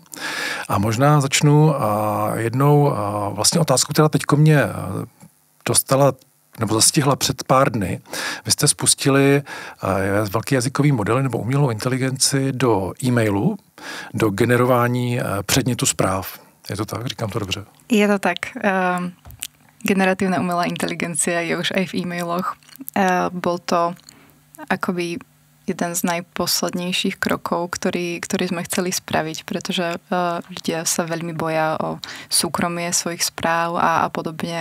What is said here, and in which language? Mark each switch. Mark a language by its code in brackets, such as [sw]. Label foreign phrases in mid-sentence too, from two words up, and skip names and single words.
[cs] A možná začnu jednou vlastně otázku, která teďko mě dostala nebo zastihla před pár dny. Vy jste spustili velký jazykový modely nebo umělou inteligenci do e-mailu, do generování předmětu zpráv. Je to tak? Říkám to dobře? Je to tak. [sk] Generatívna umelá inteligencia je už aj v e-mailoch. Bol to akoby jeden z najposlednejších krokov, ktorý sme chceli spraviť, pretože ľudia sa veľmi boja o súkromie svojich správ a podobne.